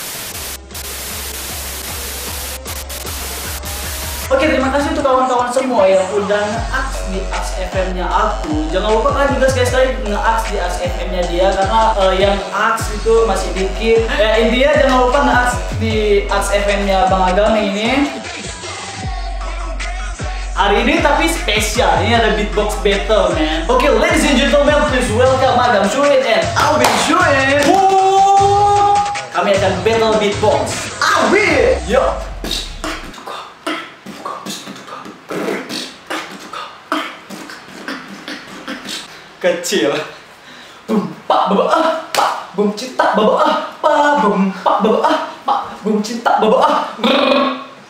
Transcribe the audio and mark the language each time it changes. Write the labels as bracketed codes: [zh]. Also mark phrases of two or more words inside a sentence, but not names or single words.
[id] Oke, terima kasih untuk kawan-kawan semua yang udah nge-aks di Aks FM-nya aku. Jangan lupa kalian juga sekali-sekali nge-aks di Aks FM-nya dia karena yang Aks itu masih dikit. Ya intinya jangan lupa nge-aks di Aks FM-nya Bang Agam ini. Hari ini tapi spesial, ini ada [en] beatbox battle, man. Oke, ladies and gentlemen, please welcome Madam Shuin and Alvin Shuin. [id] Kami akan [en] battle beatbox. [id] Alvin! Yo! Kecil. Bum pak baba ah pak bum cinta baba ah pa bum pak baba ah pak bum cinta baba ah.